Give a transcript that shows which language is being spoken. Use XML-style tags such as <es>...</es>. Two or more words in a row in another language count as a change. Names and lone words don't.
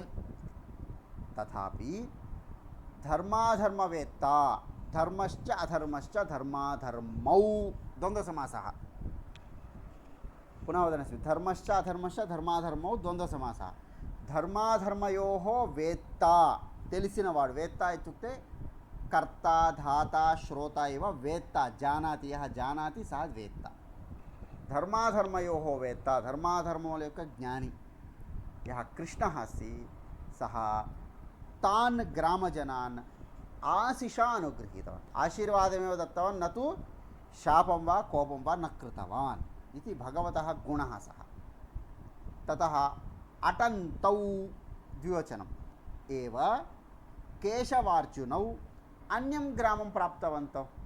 <sa>तथापि धर्माधर्मवेत्ता धर्मश्च अधर्मश्च धर्माधर्मौ द्वन्द्वसमासः. पुनः वदनस्मि धर्मश्च अधर्मश्च धर्माधर्मौ द्वन्द्वसमासः. धर्माधर्मयोः वेत्ता తెలిసినవాడు, వేత్త ఇత్యుక్తే కర్త ధాత శ్రోత ఇవ వేత్త, జానాతి యః జానాతి సः వేత్త. ధర్మాధర్మయోः వేత్త</sa> <te>ధర్మాధర్మముల యొక్క జ్ఞాని</te> <sa>యः కృష్ణः अस्ति सः तान् ग्रामजनान् आशिषा अनुगृहीतवान्, आशीर्वादमेव दत्तवान्, न तु शापं वा कोपं वा न कृतवान् इति भगवतः गुणः सः. ततः अटन्तौ द्विवचनम् एव केशवार्जुनौ अन्यं ग्रामं प्राप्तवन्तौ.</sa>